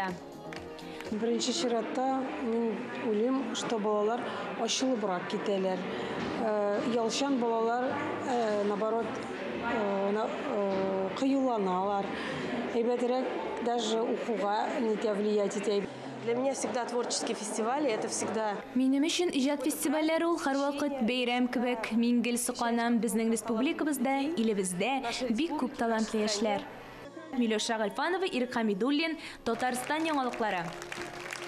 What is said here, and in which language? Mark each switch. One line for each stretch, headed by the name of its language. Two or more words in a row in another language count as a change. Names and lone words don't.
Tatar: Беренче чиратта мин уйлыйм, что балалар ачылыбрак китәләр. Ялчан балалар, наоборот, кыюланалар. Әйбәтрәк даже укуга нитә влиять итә.
Russian: Для меня всегда творческие фестивали, это всегда...
Tatar: Минем өчен иҗат фестивальләре ул һәрвакыт бәйрәм кебек. Мин гел суканам безнең республикабызда, илебездә бик күп талантлы яшьләр. Миләүшә Гальфанова, Ирек Хәмидуллин, Татарстан яңалыклары.